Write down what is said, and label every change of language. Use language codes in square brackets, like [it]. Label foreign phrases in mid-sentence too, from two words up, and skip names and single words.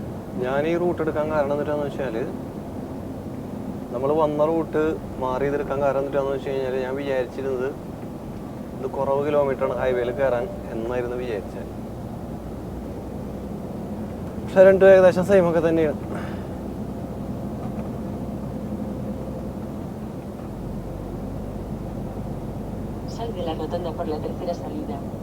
[ml] ഞാൻ ഈ റൂട്ട് എടുക്കാൻ കാരണം എന്നിട്ടാന്ന് വെച്ചാൽ നമ്മൾ വന്ന റൂട്ട് മാറി ഇതെടുക്കാൻ കാരണം എന്നിട്ടാന്ന് വെച്ച് കഴിഞ്ഞാൽ ഞാൻ വിചാരിച്ചിരുന്നത് ഇത് കുറവ് കിലോമീറ്ററാണ് ഹൈവേയിൽ കയറാൻ എന്നായിരുന്നു വിചാരിച്ചത്. പക്ഷെ രണ്ടും ഏകദേശം സെയിമൊക്കെ തന്നെയാണ്. [es] Sal de la rotonda por la tercera salida.